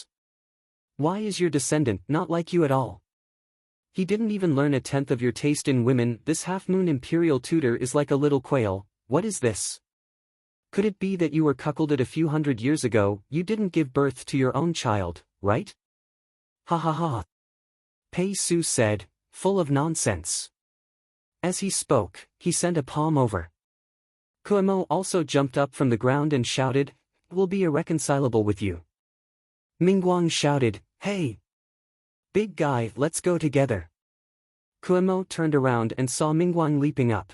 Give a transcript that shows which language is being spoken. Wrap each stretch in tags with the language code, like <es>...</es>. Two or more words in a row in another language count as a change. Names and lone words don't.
<en>Why is your descendant not like you at all? He didn't even learn a tenth of your taste in women. This Half Moon imperial tutor is like a little quail. What is this? Could it be that you were cuckolded a few hundred years ago? You didn't give birth to your own child, right?" "Ha ha ha," Pei Su said, full of nonsense. As he spoke, he sent a palm over. Kuemo also jumped up from the ground and shouted, "We'll be irreconcilable with you." Mingguang shouted, "Hey! Big guy, let's go together." Kuemo turned around and saw Mingguang leaping up.</en>